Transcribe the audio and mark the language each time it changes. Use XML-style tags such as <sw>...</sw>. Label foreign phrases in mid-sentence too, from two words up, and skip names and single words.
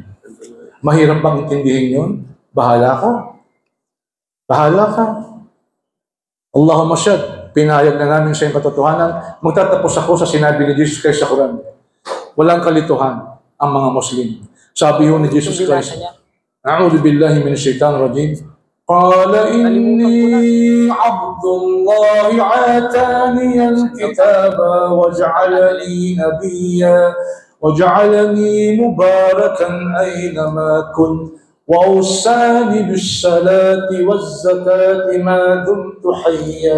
<tl>Mahirap bang intindihin yun? Bahala ka. Bahala ka.</tl> <ar>اللهم اشهد,</ar> <tl>pinahayag na namin sa iyong katotohanan. Magtatapos ako sa sinabi ni Jesus Christ sa Quran. Walang kalituhan ang mga Muslim. Sabi ho ni Jesus Christ,</tl> <ar>أعوذ بالله من الشيطان الرجيم. قال إني عبد الله آتاني الكتاب وجعلني مباركا أينما كنت وأوصاني بالصلاة والزكاة ما دمت حيا</ar>